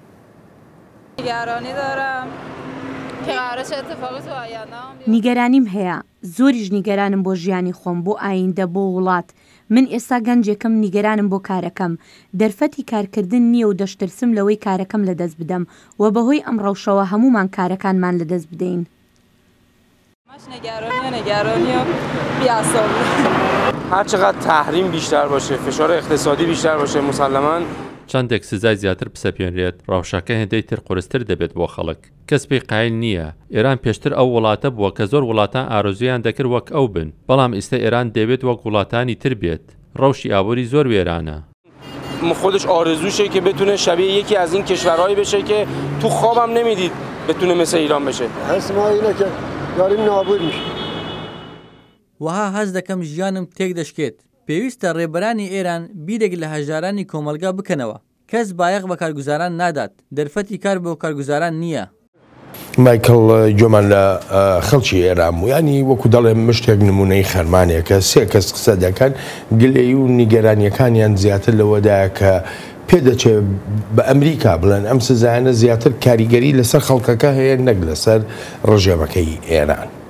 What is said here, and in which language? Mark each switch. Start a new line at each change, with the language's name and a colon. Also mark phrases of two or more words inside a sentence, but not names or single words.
Central Kurdish: نیگەرانیم هەیە زۆریش نیگەرانم بۆ ژیانی خۆم بۆ ئایندە بۆ وڵات من ئێستا گەنجێکم نیگەرانم بۆ کارەکەم دەرفەتی کارکردن نییە و دەشترسم لەوەی کارەکەم لەدەست بدەم و بەهۆی ئەم ڕەوشەوە هەمومان کارەکانمان لەدەست بدەین.
Persian: هرچقدر تحریم بیشتر باشه فشار اقتصادی بیشتر باشه مسلماً
Central Kurdish: چندێک سزای زیاتر بسەپێنرێت ڕاوشەکە هێندەی تر قورستر دەبێت بۆ خەڵک کەس پێی قایل نییە ئێران پێشتر ئەو وڵاتە بووە کە زۆر وڵاتان ئارۆزویان دەکرد وەک ئەو بن بەڵام ئێستا ئێران دەبێت وەک وڵاتانی تر بێت ڕەوشی ئابووری زۆر وێرانە
Persian: خودش آرزوشه که بتونه شبیه یکی از این کشورهایی بشه که تو خوابم نمیدید بتونه مثل ایران بشه حس ما اینه که داریم نابود میشیم
Central Kurdish: وها هەز دەکەم ژیانم تێک دەشکێت پێویستە ڕێبەرانی ئێران بیرێک لە هەژارانی کۆمەلگا بکەنەوە کەس بایەق بە کارگوزاران نادات دەرفەتی کار بۆ کارگوزاران نییە. مایکل جۆمان لە خەڵکی ئێران و ینی وەکو دەڵێ مشتێک نمونەی خەرمانێکە سێ کەس قسە دەکەن گلەی و نیگەرانیەکانیان زیاتر لەوەدایە کە پێدەچێت بە ئەمریکا بڵێن ئەم سزایانە زیاتر کاریگەری لەسەر خەڵکەکە هەیە نەک لەسەر ڕژێمەکەی ئێران.